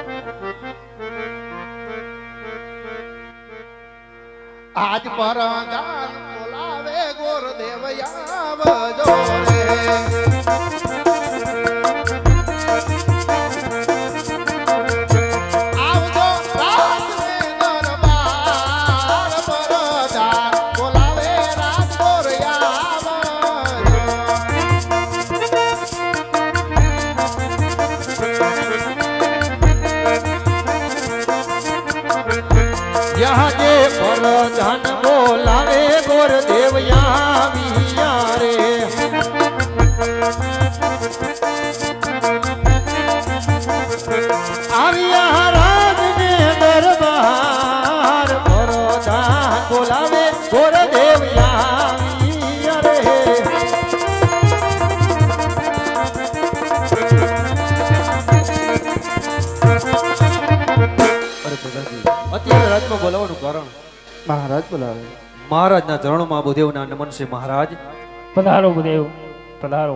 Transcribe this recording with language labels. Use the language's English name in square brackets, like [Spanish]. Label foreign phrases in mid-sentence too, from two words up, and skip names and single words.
[Gujarati] આજ પરદાન બોલાવે ગોરદેવ આવજો રે. આવજો રાજને દરબાર, પરદાન બોલાવે રાજગોર આવજો. [Hindi] यहाँ के [Gujarati] પરધાન બોલાવે ગોરદેવ આવિયા રે. આવિયા રાજ ને દરબાર, પરધાન બોલાવે ગોરદેવ આવિયા રે. અત્યારે રાજમાં બોલાવવાનું કારણ મહારાજ બોલાવે. મહારાજના ચરણોમાં ભૂદેવના નમન છે. મહારાજ પધારો ભૂદેવ, પધારો.